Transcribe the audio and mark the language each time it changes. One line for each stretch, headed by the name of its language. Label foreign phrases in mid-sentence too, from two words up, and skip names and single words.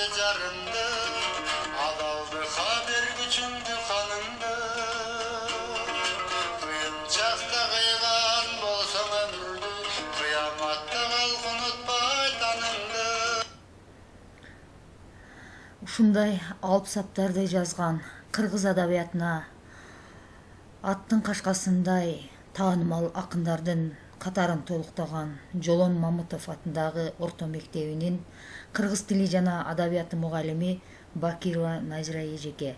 Kyrgyz: arındı, adaldı haber gücündü kanındı. Kıyınçakta kıygan bolsan ömürdü, kıyamatta kalk unutpay tanındı. Ушундай алып саптарды жазган кыргыз адабиятына аттын кашкасындай таанымал акындардын катарын толуктаган Жолон Мамытов атындагы орто мектебинин кыргыз тили жана адабияты мугалими Бакирова Назира эжеке.